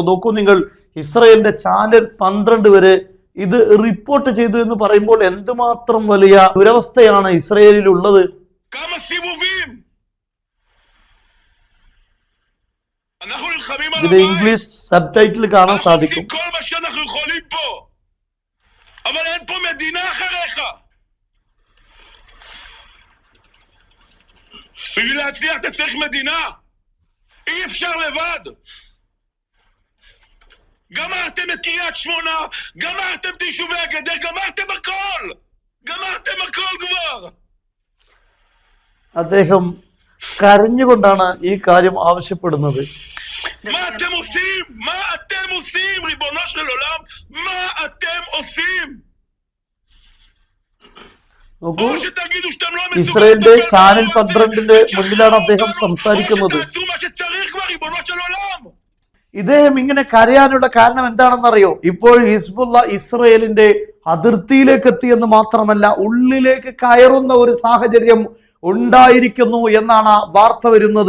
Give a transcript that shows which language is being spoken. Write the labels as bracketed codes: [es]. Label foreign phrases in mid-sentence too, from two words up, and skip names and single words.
[ml] നോക്കൂ നിങ്ങൾ, ഇസ്രയേലിന്റെ ചാനൽ 12 വരെ ഇത് റിപ്പോർട്ട് ചെയ്തു എന്ന് പറയുമ്പോൾ എന്തുമാത്രം വലിയ ദുരവസ്ഥയാണ് ഇസ്രയേലിൽ ഉള്ളത്. ഇത് ഇംഗ്ലീഷ് സബ് ടൈറ്റിൽ കാണാൻ സാധിക്കും. [he] בשביל להצליח אתה צריך מדינה, אי אפשר לבד. גמרתם את קריית שמונה, גמרתם את יישובי הגדר, גמרתם הכל כבר. [ml] അദ്ദേഹം കരഞ്ഞുകൊണ്ടാണ് ഈ കാര്യം ആവശ്യപ്പെടുന്നത്. [he] מה אתם עושים? מה אתם עושים, ריבונו של עולם? מה אתם עושים? [ml] നോക്കൂ, ഇസ്രയേലിന്റെ ചാനൽ 12ന്റെ മുന്നിലാണ് അദ്ദേഹം സംസാരിക്കുന്നത്. ഇദ്ദേഹം ഇങ്ങനെ കരയാനുള്ള കാരണം എന്താണെന്നറിയോ? ഇപ്പോൾ ഹിസ്ബുള്ള ഇസ്രയേലിന്റെ അതിർത്തിയിലേക്ക് എത്തിയെന്ന് മാത്രമല്ല, ഉള്ളിലേക്ക് കയറുന്ന ഒരു സാഹചര്യം ഉണ്ടായിരിക്കുന്നു എന്നാണ് വാർത്ത വരുന്നത്.